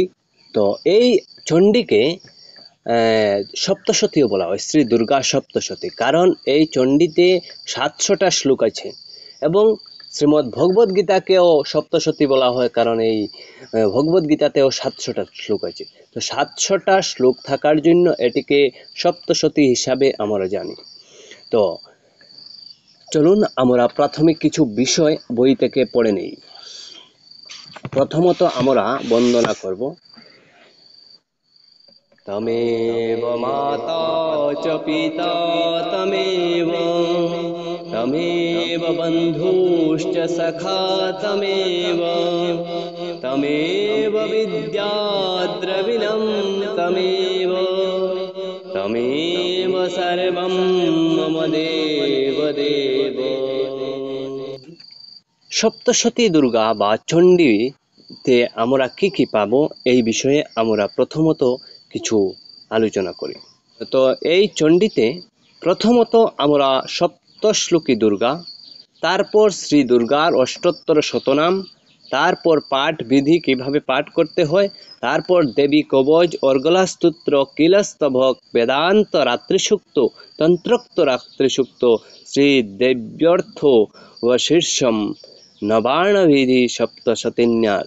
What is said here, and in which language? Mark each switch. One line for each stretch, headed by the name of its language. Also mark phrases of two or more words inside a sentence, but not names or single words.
Bangla: তো এই চণ্ডীকে সপ্তশতীও বলা হয়, শ্রী দুর্গা সপ্তশতী, কারণ এই চণ্ডীতে 700টা শ্লোক আছে এবং শ্রীমদ্ ভগবদ গীতাকেও সপ্তশতী বলা হয়, কারণ এই ভগবদ গীতাতেও 700টা শ্লোক আছে। তো 700টা শ্লোক থাকার জন্য এটিকে সপ্তশতী হিসাবে আমরা জানি। তো চলুন আমরা প্রাথমিক কিছু বিষয় বই থেকে পড়ে নেই। প্রথমত আমরা বন্দনা করব।
Sanskrit: তমেব মাতা চ পিতা তমেব, তমেব বন্ধুশ্চ সখা তমেব, তমেব বিদ্যা দ্রবিণম তমেব, তমেব সর্বম মম দেব দেব।
Bangla: সপ্তশতী দুর্গা বা চণ্ডীতে আমরা কি কি পাবো, এই বিষয়ে আমরা প্রথমত কিছু আলোচনা করি। তো এই চণ্ডীতে প্রথমত আমরা সপ্তশ্লোকী দুর্গা, তারপর শ্রী দুর্গার অষ্টোত্তর শতনাম, তারপর পাঠ বিধি কিভাবে পাঠ করতে হয়, তারপর দেবী কবচ, অর্গলা স্তোত্র, কিলস্তবক, বেদান্ত রাত্রিসূক্ত, তন্ত্রোক্ত রাত্রিসূক্ত, শ্রী দেব্যর্থ ও শীর্ষম, নবার্ণবিধি সপ্তশতীন্যাস।